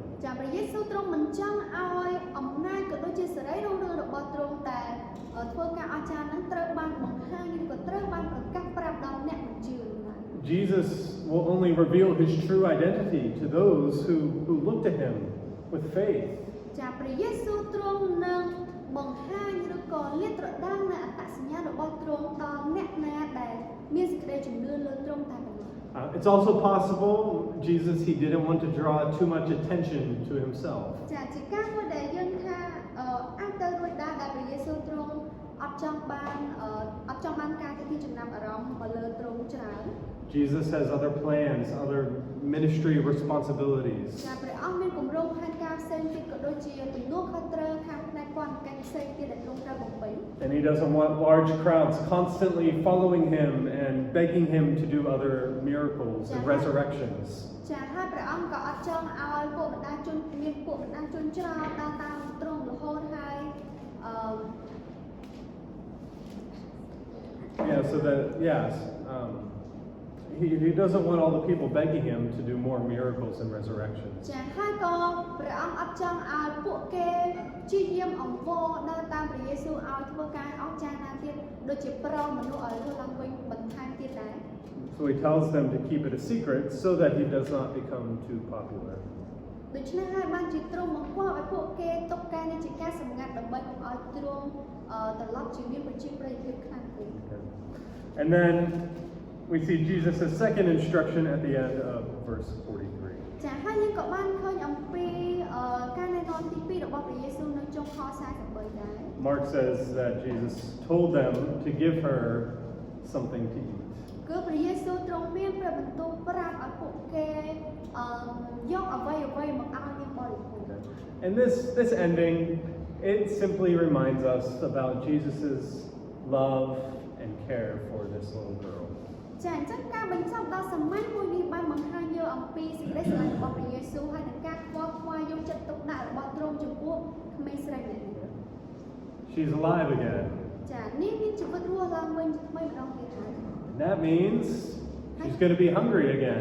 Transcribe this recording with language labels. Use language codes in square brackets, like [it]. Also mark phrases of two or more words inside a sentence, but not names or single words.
[km] ចាព្រះយេស៊ូវទ្រង់មិនចង់ឲ្យអំណាចក៏ដូចជាសេរីរុងរឿងរបស់ទ្រង់តែធ្វើការអស្ចារ្យហ្នឹងត្រូវបានបង្ហាញឬក៏ត្រូវបានប្រកាសប្រាប់ដល់អ្នកមិនជឿឡើយ [en] Jesus will only reveal his true identity to those who look to him with faith. [km] ចាព្រះយេស៊ូវទ្រង់នឹងបង្ហាញឬក៏លាតត្រដាងនៅអត្តសញ្ញាណរបស់ទ្រង់ដល់អ្នកណាដែលមានសេចក្តីជំនឿលើទ្រង់តែប៉ុណ្ណោះ [en] It's also possible Jesus he didn't want to draw too much attention to himself. [km] ចាជាការមួយដែលយើងថាអាចទៅរួចដែរដែលព្រះយេស៊ូវទ្រង់អត់ចង់បានការទាក់ទាញចំណាប់អារម្មណ៍មកលើទ្រង់ច្រើន [en] Jesus has other plans, other ministry responsibilities. [km] ចាព្រះអង្គមានគម្រោងផែនការផ្សេងទៀតក៏ដូចជាទំនួលខុសត្រូវខាងផ្នែកគាត់កិច្ចផ្សេងទៀតដែលទ្រង់ត្រូវបំពេញ [en] And he doesn't want large crowds constantly following him and begging him to do other miracles and resurrections. [km] ចាហើយព្រះអង្គក៏អត់ចង់ឲ្យពួកបណ្ដាជនមានពួកបណ្ដាជនច្រើនដើរតាមទ្រង់រហូតហើយ [en] Yeah, so that, yes. he doesn't want all the people begging him to do more miracles and resurrections. [km] ចាហើយក៏ព្រះអង្គអត់ចង់ឲ្យពួកគេព្យាយាមអង្វរនៅតាមព្រះយេស៊ូវឲ្យធ្វើការអស្ចារ្យណាទៀតដូចជាប្រោសមនុស្សឲ្យរស់ឡើងវិញបន្ថែមទៀតដែរ [en] So he tells them to keep it a secret so that he does not become too popular. [km] ដូច្នេះហើយបានជាទ្រង់បង្គាប់ឲ្យពួកគេទុកការនេះជាការសម្ងាត់ដើម្បីកុំឲ្យទ្រង់ត្រឡប់ជាមានប្រជាប្រិយភាពខ្លាំងពេក [en] And then we see Jesus' second instruction at the end of verse 43. [km] ចាហើយយើងក៏បានឃើញអំពីការណែនាំទី2របស់ព្រះយេស៊ូវនៅចុងខ43ដែរ [en] Mark says that Jesus told them to give her something to eat. [km] គឺព្រះយេស៊ូវទ្រង់មានព្រះបន្ទូលប្រាប់ឲ្យពួកគេយកអ្វីៗមកឲ្យយើងបរិភោគ [en] And this ending, it simply reminds us about Jesus' love and care for this little girl. [km] ចាអញ្ចឹងការបញ្ចប់ដ៏សាមញ្ញមួយនេះបានបង្ហាញយកអំពីសេចក្តីស្រឡាញ់របស់ព្រះយេស៊ូវហើយនឹងការខ្វល់ខ្វាយយកចិត្តទុកដាក់របស់ទ្រង់ចំពោះក្មេងស្រីម្នាក់នេះ [en] She's alive again. [km] ចានាងមានជីវិតរស់ឡើងវិញថ្មីម្ដងទៀតហើយ [en] And that means she's going to be hungry again.